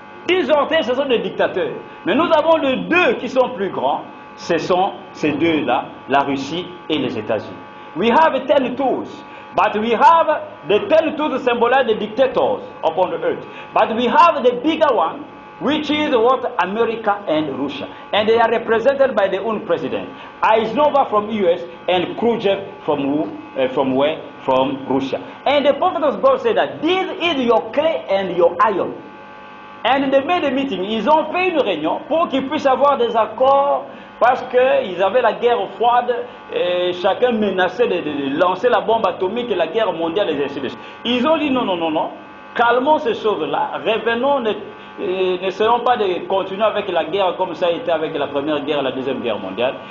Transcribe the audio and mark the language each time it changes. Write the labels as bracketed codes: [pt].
[fr] 10 orteils, ce sont des dictateurs. Mais nous avons les deux qui sont plus grands, ce sont ces deux-là, la Russie et les États-Unis. [en] We have 10 tools, but we have the 10 tools symbolize the dictators upon the earth. But we have the bigger one, which is what? America and Russia. And they are represented by their own president. Eisenhower from US and Khrouchtchev from where? From Russia. And the prophet of God said that this is your clay and your iron. And they made a meeting. [fr] Ils ont fait une réunion pour qu'ils puissent avoir des accords parce qu'ils avaient la guerre froide et chacun menaçait de lancer la bombe atomique et la guerre mondiale et ainsi de suite. Ils ont dit non, non, non, non. Calmons ces choses-là. Revenons, n'essayons pas de continuer avec la guerre comme ça a été avec la première guerre et la deuxième guerre mondiale.